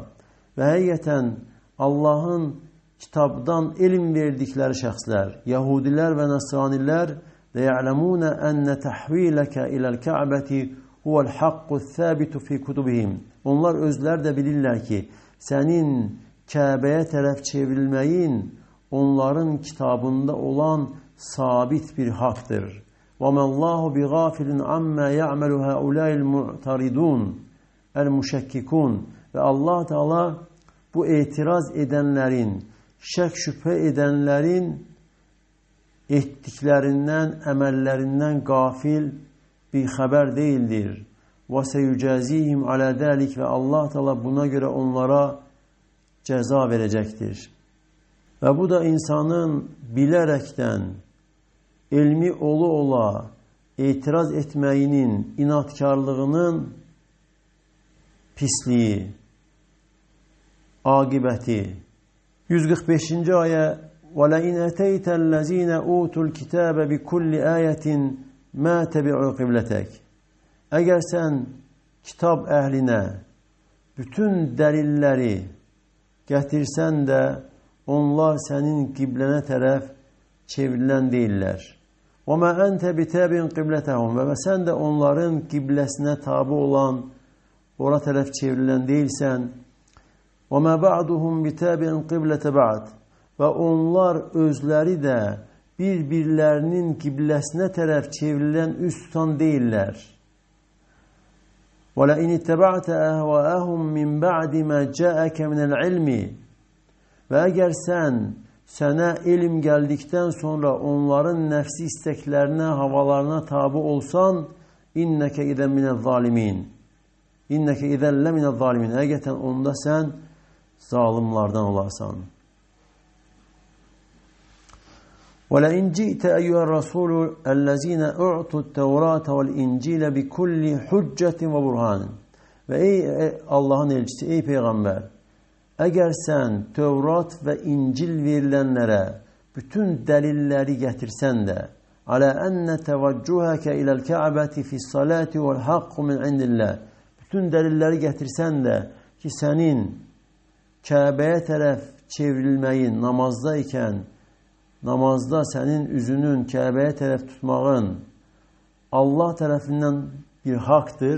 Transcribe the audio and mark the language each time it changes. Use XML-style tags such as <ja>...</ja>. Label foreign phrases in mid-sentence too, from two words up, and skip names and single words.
<az>Və həqiqətən Allahın kitabdan elm verdikləri şəxslər, Yahudilər və Nəsranilər də</az> <ar>يعلمون أن تحويلك إلى الكعبة هو الحق الثابت في كتبهم.</ar> <az>Onlar özləri də bilirlər ki, sənin Kəbəyə tərəf çevrilməyin onların kitabında olan sabit bir haqdır.</az> <ar>وَمَا اللّٰهُ بِغَافِلٍ عَمَّا يَعْمَلُ هَؤُلَاءِ الْمُعْتَرِدُونَ الْمُشَكِّكُونَ.</ar> <az>Və Allah Teala bu etiraz edenlerin, şək şübhə edenlerin etdiklərindən, əməllərindən qafil bir xəbər deyildir.</az> <ar>وَسَيُجَازِيهِمْ عَلَى ذَلِكَ.</ar> <az>Və Allah Teala buna görə onlara cəza verəcəkdir. Və bu da insanın bilərəkdən, elmi ola etiraz etməyinin, inatkarlığının pisliyi, aqibəti.</az> <ar>145-ci ayə وَلَئِنْ أَتَيْتَ الَّذ۪ينَ أُوتُوا الْكِتَابَ بِكُلِّ آيَةٍ مَا تَبِعُوا قِبْلَتَكَ.</ar> <az>Əgər sən kitab əhlinə bütün dəlilləri gətirsən də onlar sənin qiblənə tərəf çevrilən deyirlər.</az> <ar>وَمَا أَنْتَ بِتَابِعٍ قِبْلَتَهُمْ.</ar> <az>Və sən də onların qibləsinə tabi olan, ora tərəf çevrilən deyilsən.</az> <ar>وَمَا بَعْدُهُمْ بِتَابِعٍ قِبْلَةَ بَعْدٍ.</ar> <az>Və onlar özləri də bir-birlərinin qibləsinə tərəf çevrilən üst tutan deyirlər.</az> <ar>وَلَئِنِ اتَّبَعْتَ أَهْوَاءَهُمْ مِنْ بَعْدِ مَا جَاءَكَ مِنَ الْعِلْمِ.</ar> <az>Və əgər sənə elm gəldikdən sonra onların nəfsi istəklərinə, havalarına tabi olsan,</az> <ar>إنك إذن من الظالمين. إنك إذن لمن الظالمين.</ar> <az>Həqiqətən onda sən zalimlardan olarsan.</az> <ar>وَلَئِنْ جِئْتَ أَيُّهَا الرَّسُولُ الَّذ۪ينَ اُعْتُوا التَّوْرَاتَ وَالْاِنْجِيلَ بِكُلِّ حُجَّةٍ وَبُرْهَانٍ.</ar> <az>Və ey Allahın elçisi, ey Peyğəmbər, əgər sən Tövrat və İncil verilənlərə bütün dəlilləri gətirsən də,</az> <ar>على أن توجهك إلى الكعبة في الصلاة والحق من عند الله.</ar> <az>Bütün dəlilləri gətirsən də ki, sənin Kəbəyə tərəf çevrilməyin namazda ikən, namazda sənin üzünün Kəbəyə tərəf tutmağın Allah tərəfindən bir haqdır.</az>